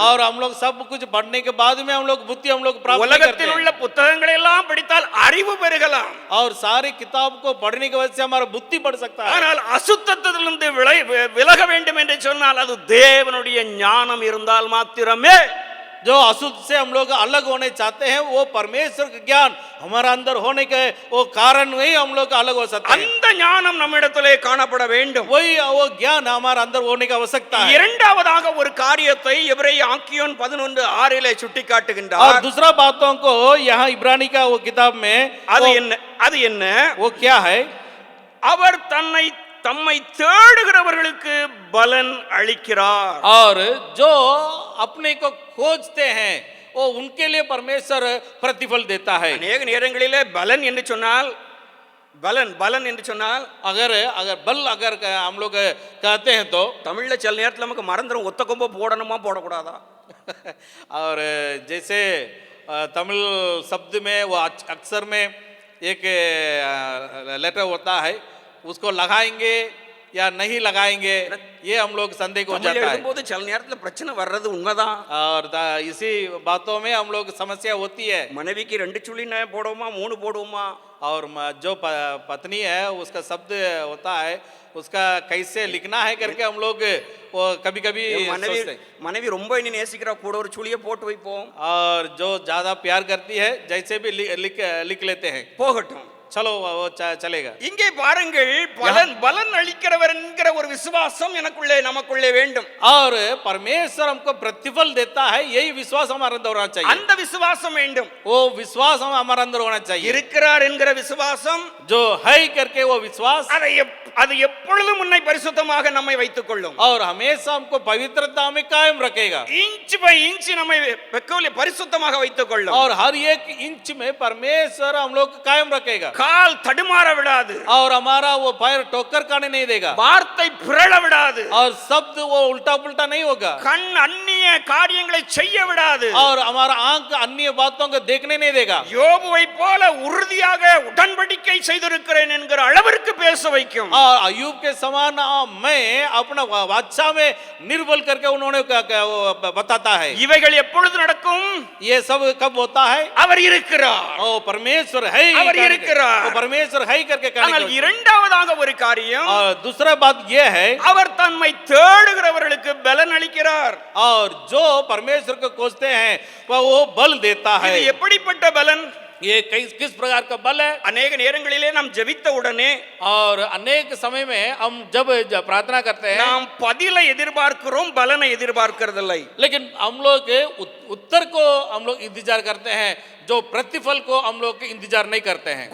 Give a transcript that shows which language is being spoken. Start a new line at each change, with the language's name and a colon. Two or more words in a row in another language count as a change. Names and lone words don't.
Hindi: और हम लोग सब कुछ पढ़ने के बाद में हम लोग बुद्धि हम लोग प्राप्त नहीं करते
Tamil: உலகத்தில் உள்ள புத்தகங்களை எல்லாம் படித்தால் அறிவு பெருகலாம்.
Hindi: और सारी किताब को पढ़ने की वजह से हमारा बुद्धि बढ़ सकता है।
Tamil: ஆனால் அசுத்தத்திலிருந்து விலக வேண்டும் என்று சொன்னால் அது தேவனுடைய ஞானம் இருந்தால் மாத்திரமே.
Hindi: जो अशुद्ध से हम लोग अलग होने चाहते हैं, वो परमेश्वर का ज्ञान हमारा अंदर होने के वो कारण ही हम लोग अलग हो सकते हैं।
Tamil: அந்த ஞானம் நம்மிடத்திலே காணப்பட வேண்டும்.
Hindi: वही वो ज्ञान हमारा अंदर होने की आवश्यकता है।
Tamil: இரண்டாவதாக ஒரு காரியத்தை எபிரேய ஆக்கியோன் 11:6 சுட்டி
Hindi: और
Tamil: காட்டுகின்றார்.
Hindi: दूसरा बातों को यहाँ इब्रानी का वो किताब में
Tamil: அது என்ன?
Hindi: वो क्या है?
Tamil: அவர் தம்மை தேடுகிறவர்களுக்கு பலன் அளிக்கிறார்.
Hindi: और जो अपने को खोजते हैं वो उनके लिए परमेश्वर प्रतिफल देता है।
Tamil: அநேக நேரங்களிலே பலன் என்று சொன்னால்
Hindi: अगर बल अगर हम लोग कहते हैं तो
Tamil: தமிழ்ல சில நேரத்தில் நமக்கு மறந்துடும், ஒத்த கொம்பை போடணுமா போடக்கூடாதா.
Hindi: और जैसे तमिल शब्द में वो अक्सर में एक लेटर होता है, उसको लगाएंगे या नहीं लगाएंगे, ये हम लोग संदेह हो जाता है।
Tamil: எழுதும்போது சில நேரத்தில் பிரச்சனை வர்றது உண்மைதான்.
Hindi: और इसी बातों में हम लोग समस्या होती है।
Tamil: மனைவிக்கு 2 சுழி போடுவோமா 3 போடுவோமா.
Hindi: और जो पत्नी है उसका शब्द होता है, उसका कैसे लिखना है करके हम लोग वो कभी कभी
Tamil: மனைவி ரொம்ப இனி நேசிக்கிறா, கூட ஒரு சுழியை போட்டு வைப்போம்.
Hindi: और जो ज्यादा प्यार करती है जैसे भी लिख लेते हैं,
Tamil: போகட்டும்,
Hindi: चलो वो चलेगा।
Tamil: இங்கே பாருங்கள், பலன் அளிக்கிறவர் என்கிற ஒரு விசுவாசம் நமக்குள்ளே வேண்டும்.
Hindi: और परमेश्वर हमको प्रतिफल देता है, यही विश्वास हमारे अंदर होना चाहिए।
Tamil: அந்த விசுவாசம் வேண்டும்.
Hindi: वो विश्वास हमारे अंदर होना चाहिए।
Tamil: இருக்கிறார் என்கிற விசுவாசம்,
Hindi: जो है करके वो विश्वास,
Tamil: அது எப்பொழுதும் உன்னை பரிசுத்தமாக நம்மை வைத்துக் கொள்ளும்.
Hindi: और हमेशा हमको पवित्रता में कायम रखेगा।
English: inch by inch
Tamil: நம்மை பரிசுத்தமாக வைத்துக் கொள்ளும்.
Hindi: और हर एक इंच में परमेश्वर हम लोग कायम रखेगा।
Tamil: கால் தடுமாற விடாது.
Hindi: और हमारा वो पैर ठोकर खाने नहीं देगा।
Tamil: வார்த்தை பிறழ விடாது.
Hindi: और शब्द वो उल्टा पुल्टा नहीं होगा।
Tamil: கண் அந்நிய காரியங்களை செய்ய விடாது.
Hindi: और हमारा आंख अन्य बातों को देखने नहीं देगा।
Tamil: யோபுவை போல உறுதியாக உடன்படிக்கை செய்திருக்கிறேன் என்கிற அளவிற்கு பேச வைக்கும்.
Hindi: और अय्यूब के समान मैं अपना बादशाह में निर्बल करके उन्होंने बताता है।
Tamil: இவைகள் எப்பொழுது நடக்கும்?
Hindi: ये सब कब होता है?
Tamil: அவர் இருக்கிறார்.
Hindi: ओ परमेश्वर है,
Tamil: அவர் இருக்கிறார். இருக்கிறார்.
Hindi: वो परमेश्वर है ही करके कहने
Tamil: ஆனால்
Hindi: की वजह
Tamil: இரண்டாவதாக ஒரு காரியம்,
Hindi: और दूसरा बात ये है
Tamil: அவர் தம்மை தேடுகிறவர்களுக்கு பலன் அளிக்கிறார்.
Hindi: और जो परमेश्वर को खोजते हैं वो बल देता है.
Tamil: இது எப்படிப்பட்ட பலன்?
Hindi: ये किस प्रकार का बल है?
Tamil: அநேக நேரங்களிலே நாம் ஜெபித்த உடனே
Hindi: और अनेक समय में हम जब प्रार्थना करते हैं
Tamil: நாம் பதிலை எதிர்பார்க்கிறோம், பலனை எதிர்பார்க்கிறதில்லை.
Hindi: लेकिन हम लोग उत्तर को हम लोग इंतजार करते हैं, जो प्रतिफल को हम लोग इंतजार नहीं करते हैं.